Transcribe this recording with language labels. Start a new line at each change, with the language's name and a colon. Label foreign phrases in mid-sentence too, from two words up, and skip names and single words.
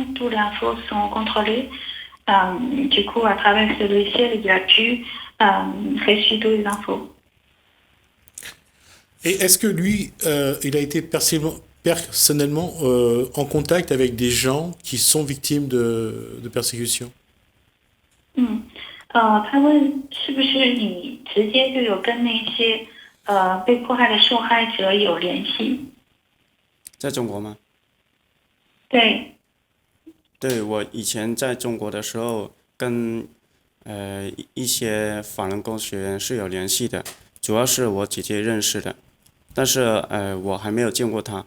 French: Toutes les infos sont contrôlées. Du coup, à travers ce logiciel, il a pu réussir toutes les infos. Et est-ce que lui, il a été personnellement en contact avec des gens qui sont victimes de persécution?
Chinese: 他问是不是你直接就有跟那些被迫害的受害者有联系？在中国吗？对。对，我以前在中国的时候，跟一些法轮功学员是有联系的，主要是我姐姐认识的，但是我还没有见过她。